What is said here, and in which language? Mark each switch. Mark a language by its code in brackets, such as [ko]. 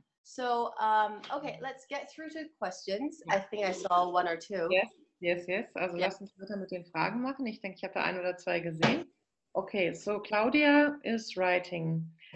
[en] So, okay, let's get through to questions. I think I saw 1 or 2. Yes. Also Yeah. [de] Lass uns weiter mit den Fragen machen. Ich denke, ich habe da 1 oder 2 gesehen. [en] Okay, so Claudia is writing.